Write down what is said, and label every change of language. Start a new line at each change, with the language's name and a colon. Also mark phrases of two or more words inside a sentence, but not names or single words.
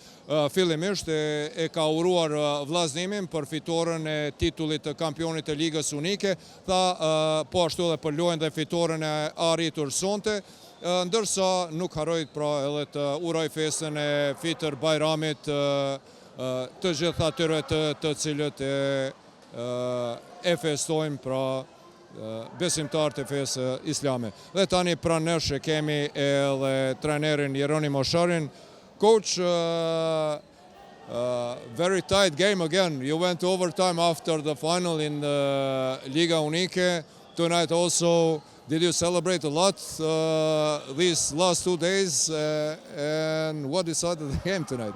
Albanian: Fillimisht e ka uruar Vllaznimin për fitoren e titullit të kampionit të Ligës Unike, tha po ashtu edhe për lojën dhe fitoren e arritur sonte, ndërsa nuk harrojt pra edhe të uroj festën e Fitër Bajramit të gjithë atyre të cilët e festojmë pra besimtarët e fesë islame. Dhe tani pranë nesh e kemi edhe trajnerin Jeronimo Sharin.
English: Coach, very tight game again. You went to overtime after the final in the Liga Unike. Tonight also, did you celebrate a lot these last 2 days? And what decided the game tonight?